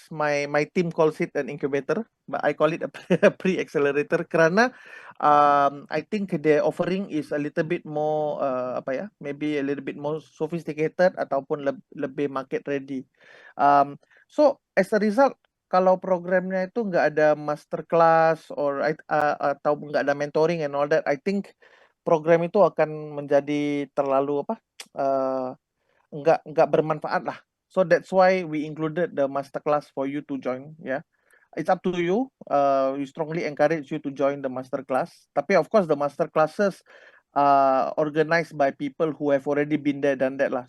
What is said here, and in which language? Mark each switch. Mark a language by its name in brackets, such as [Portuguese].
[English] My team calls it an incubator, but I call it a pre-accelerator [Indonesian] karena [English] I think the offering is a little bit more maybe a little bit more sophisticated [Indonesian] ataupun lebih market ready. [English] So as a result, [Indonesian] kalau programnya itu nggak ada masterclass atau nggak ada mentoring [English] and all that, I think [Indonesian] program itu akan menjadi terlalu nggak bermanfaat lah. [English] So that's why we included the masterclass for you to join. Yeah, it's up to you. We strongly encourage you to join the masterclass. [Indonesian] Tapi [English] of course the masterclasses organized by people who have already been there, done that lah.